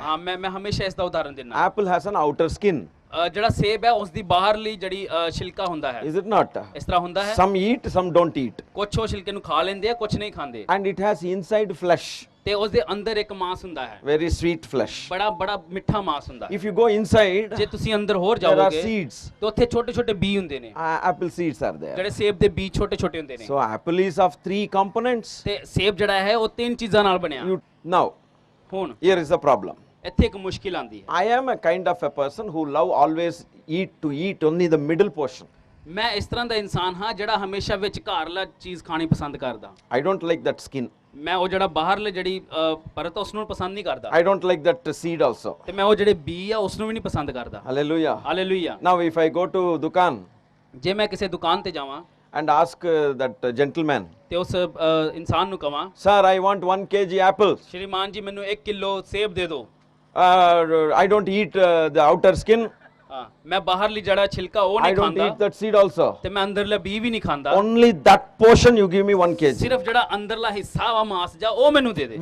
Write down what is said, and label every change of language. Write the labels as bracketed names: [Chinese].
[Punjabi] ਹਾਂ ਮੈਂ ਹਮੇਸ਼ਾ ਇਸ ਦਾ ਉਦਾਹਰਨ ਦਿੰਦਾ। [English] Apple has an outer skin, [Punjabi] ਜਿਹੜਾ ਸੇਬ ਹੈ ਉਸ ਦੀ ਬਾਹਰਲੀ ਜਿਹੜੀ ਛਿਲਕਾ ਹੁੰਦਾ ਹੈ, [English] is it not? [Punjabi] ਇਸ ਤਰ੍ਹਾਂ ਹੁੰਦਾ ਹੈ। [English] Some eat, some don't eat. [Punjabi] ਕੁਛ ਉਹ ਛਿਲਕੇ ਨੂੰ ਖਾ ਲੈਂਦੇ ਆ, ਕੁਛ ਨਹੀਂ ਖਾਂਦੇ। [English] And it has inside flesh, [Punjabi] ਤੇ ਉਸ ਦੇ ਅੰਦਰ ਇੱਕ ਮਾंस ਹੁੰਦਾ ਹੈ, [English] very sweet flesh. [Punjabi] ਬੜਾ ਬੜਾ ਮਿੱਠਾ ਮਾंस ਹੁੰਦਾ ਹੈ। [English] If you go inside, [Punjabi] ਜੇ ਤੁਸੀਂ ਅੰਦਰ ਹੋਰ [English] there are [Punjabi] ਜਾਓਗੇ [English] seeds. [Punjabi] ਤੇ ਉੱਥੇ ਛੋਟੇ ਛੋਟੇ ਬੀ ਹੁੰਦੇ ਨੇ। [English] Apple seeds are there. [Punjabi] ਜਿਹੜੇ ਸੇਬ ਦੇ ਬੀ ਛੋਟੇ ਛੋਟੇ ਹੁੰਦੇ ਨੇ। [English] So apple is of 3 components. [Punjabi] ਤੇ ਸੇਬ ਜਿਹੜਾ ਹੈ ਉਹ 3 ਚੀਜ਼ਾਂ ਨਾਲ ਬਣਿਆ। [English] Now, [Punjabi] ਹੁਣ [English] here is the problem. [Punjabi] ਇੱਥੇ ਇੱਕ ਮੁਸ਼ਕਿਲ ਆਂਦੀ ਹੈ। [English] I am a kind of a person who love always eat only the middle portion. [Punjabi] ਮੈਂ ਇਸ ਤਰ੍ਹਾਂ ਦਾ ਇਨਸਾਨ ਹਾਂ ਜਿਹੜਾ ਹਮੇਸ਼ਾ ਵਿਚਕਾਰਲਾ ਚੀਜ਼ ਖਾਣੀ ਪਸੰਦ ਕਰਦਾ। [English] I don't like that skin. [Punjabi] ਮੈਂ ਉਹ ਜਿਹੜਾ ਬਾਹਰਲੇ ਜਿਹੜੀ ਪਰਤ ਉਸ ਨੂੰ ਪਸੰਦ ਨਹੀਂ ਕਰਦਾ। [English] I don't like that seed also. [Punjabi] ਤੇ ਮੈਂ ਉਹ ਜਿਹੜੇ ਬੀ ਆ ਉਸ ਨੂੰ ਵੀ ਨਹੀਂ ਪਸੰਦ ਕਰਦਾ। [English] Hallelujah. [Punjabi] Hallelujah. [English] Now if I go to Dukan [Punjabi] ਜੇ ਮੈਂ ਕਿਸੇ ਦੁਕਾਨ ਤੇ ਜਾਵਾਂ [English] and ask that gentleman, [Punjabi] ਤੇ ਉਸ ਇਨਸਾਨ ਨੂੰ ਕਵਾਂ, [English] sir, I want 1 kg apples. [Punjabi] ਸ਼੍ਰੀਮਾਨ ਜੀ ਮੈਨੂੰ 1 ਕਿਲੋ ਸੇਬ ਦੇ ਦਿਓ। [English] I don't eat the outer skin. [Punjabi] ਹਾਂ ਮੈਂ ਬਾਹਰਲੀ ਜੜਾ ਛਿਲਕਾ ਉਹ [English] I [Punjabi] ਨਹੀਂ [English] don't [Punjabi] ਖਾਂਦਾ [English] eat that seed also. [Punjabi] ਤੇ ਮੈਂ ਅੰਦਰਲਾ ਬੀ ਵੀ ਨਹੀਂ ਖਾਂਦਾ [English] Only that portion you give me 1 kg. [Punjabi] ਸਿਰਫ ਜਿਹੜਾ ਅੰਦਰਲਾ ਹਿੱਸਾ ਵਾ ਮਾਸ ਜਾ ਉਹ ਮੈਨੂੰ ਦੇ ਦੇ